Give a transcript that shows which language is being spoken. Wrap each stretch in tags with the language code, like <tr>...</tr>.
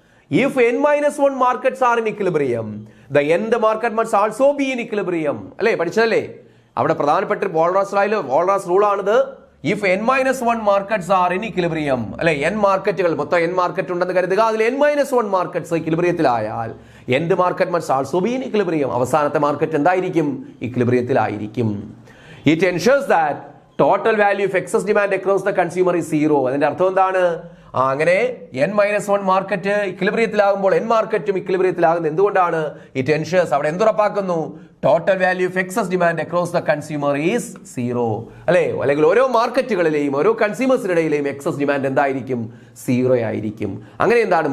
<en>if n-1 markets are in equilibrium the nth market must also be in equilibrium</en> <ml>അല്ലേ? പഠിച്ചതല്ലേ? അവിടെ പ്രധാനപ്പെട്ട വാൾറാസ് rule ആണിത്.</ml> <en>if n-1 markets are in equilibrium</en> <ml>അല്ലെ, n മാർക്കറ്റുകൾ, മൊത്തം n market ഉണ്ടെന്ന് കരുതുക. അതിൽ n-1 markets ഇക്വിലിബ്രിയത്തിലായാൽ</ml> <en>nth market must also be in equilibrium.</en> <ml>അവസാനത്തെ മാർക്കറ്റ് എന്തായിരിക്കും? ഇക്വിലിബ്രിയത്തിലായിരിക്കും.</ml> <en>It ensures that total value of excess demand across the consumer is zero.</en> <ml>അതിന്റെ അർത്ഥം എന്താണ്? അങ്ങനെ n-1 മാർക്കറ്റ് ഇക്വിലിബ്രിയത്തിലാകുമ്പോൾ n മാർക്കറ്റും ഇക്വിലിബ്രിയത്തിലാകുന്നത് എന്തുകൊണ്ടാണ്?</ml> <en>it ensures,</en> <ml>അവിടെ എന്തുറപ്പാക്കുന്നു?</ml> <en>Total value of excess demand across the consumer is zero അല്ലെ?</en> <ml>അല്ലെങ്കിൽ ഓരോ മാർക്കറ്റുകളിലെയും ഓരോ കൺസ്യൂമേഴ്സിനിടയിലെയും എക്സസ് ഡിമാൻഡ് എന്തായിരിക്കും? സീറോ ആയിരിക്കും. അങ്ങനെ എന്താണ്?</ml>